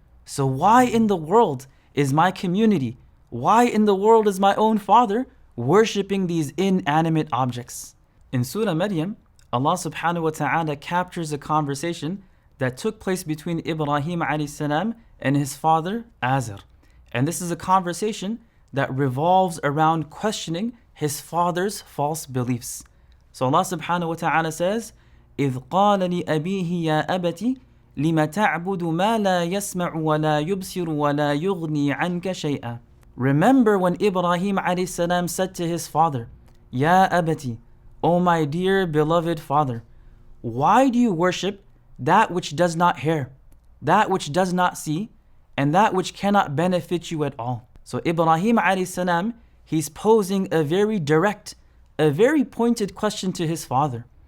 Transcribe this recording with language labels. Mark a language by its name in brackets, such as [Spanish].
[English] So why in the world is my community, why in the world is my own father worshipping these inanimate objects? In Surah Maryam, Allah subhanahu wa ta'ala captures a conversation that took place between Ibrahim alayhi salam and his father Azar. And this is a conversation that revolves around questioning his father's false beliefs. So Allah subhanahu wa ta'ala says, [Arabic] إِذْ قَالَ لِأَبِيهِ يَا أَبَتِ لِمَ تَعْبُدُ مَا لَا يَسْمَعُ وَلَا يُبْصِرُ وَلَا يُغْنِي عَنْكَ شَيْئًا. [English] Remember when Ibrahim alayhi salam said to his father, [Arabic] Ya abati, [English] O my dear beloved father, why do you worship that which does not hear, that which does not see, and that which cannot benefit you at all? So Ibrahim alayhi salam, he's posing a very direct, a very pointed question to his father.